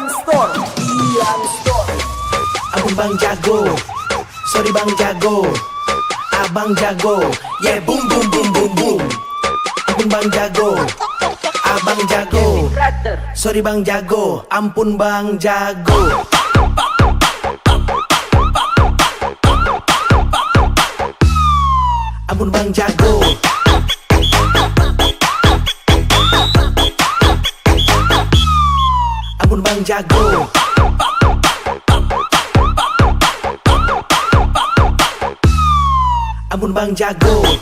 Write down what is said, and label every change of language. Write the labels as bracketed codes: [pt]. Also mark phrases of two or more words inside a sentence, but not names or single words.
[en] Store, Ian Store. [id] Ampun Bang Jago, sorry Bang Jago, Abang Jago, [en] yeah boom boom boom boom boom. [id] Ampun Bang Jago, Abang Jago, sorry Bang Jago, ampun Bang Jago. Ampun Bang Jago, ampun Bang Jago, ampun Bang Jago.